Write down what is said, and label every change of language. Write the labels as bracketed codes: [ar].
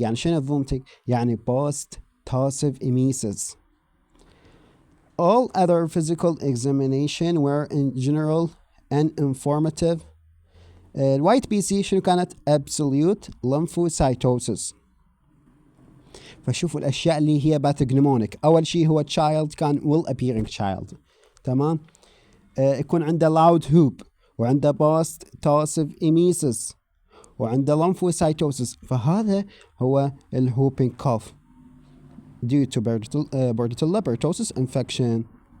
[ar] يعني شنو [en] vomiting؟ يعني post tossive emesis. All other physical examination were in general and informative. [ar] الوايت بي سي شنو كانت؟ [en] absolute lymphocytosis. [ar] فشوفوا الأشياء اللي هي باثوجنومونيك. أول شيء هو child كان [en] well appearing child، [ar] تمام. يكون عنده [en] loud whoop وعنده post tossive emesis وعنده lymphocytosis، فهذا هو الwhooping cough due to Bordetella pertussis infection.